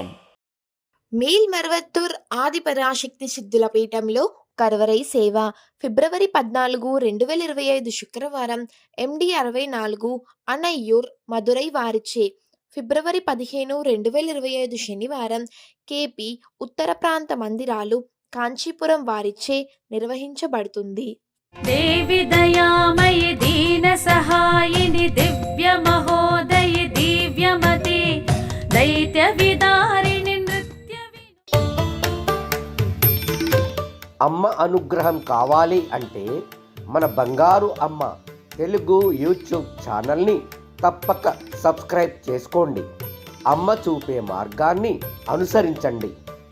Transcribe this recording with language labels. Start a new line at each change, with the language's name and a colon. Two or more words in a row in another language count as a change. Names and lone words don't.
Telugu: మేల్మరువత్తూర్ ఆది పరాశక్తి సిద్ధుల పీఠంలో కరవరై సేవ ఫిబ్రవరి 14, 2025 శుక్రవారం MD 64 అన్నయ్యూర్ మదురై వారిచే, ఫిబ్రవరి 15, 2025 శనివారం KP ఉత్తర ప్రాంత మందిరాలు కాంచీపురం వారిచే నిర్వహించబడుతుంది.
Sanskrit: देवी दयामयि दीन सहायिनि दिव्य महोदयि दिव्यमते दैत्य विदारिणि नृत्य
Telugu: అమ్మ అనుగ్రహం కావాలి అంటే మన బంగారు అమ్మ తెలుగు యూట్యూబ్ ఛానల్ని తప్పక సబ్స్క్రైబ్ చేసుకోండి. అమ్మ చూపే మార్గాన్ని అనుసరించండి.